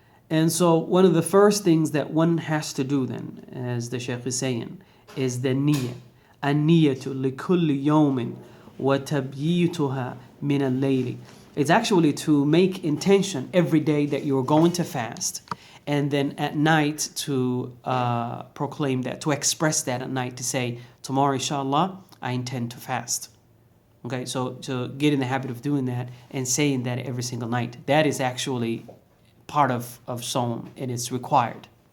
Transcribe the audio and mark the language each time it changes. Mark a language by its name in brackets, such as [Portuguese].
[English] And so one of the first things that one has to do then, as the Shaykh is saying, is the niyyah. [Arabic] النية لكل يوم وتبييتها من الليل. [English] It's actually to make intention every day that you're going to fast, and then at night to proclaim that, to express that at night, to say, tomorrow inshallah I intend to fast. Okay, so to get in the habit of doing that and saying that every single night, that is actually part of Sawm, and it's required.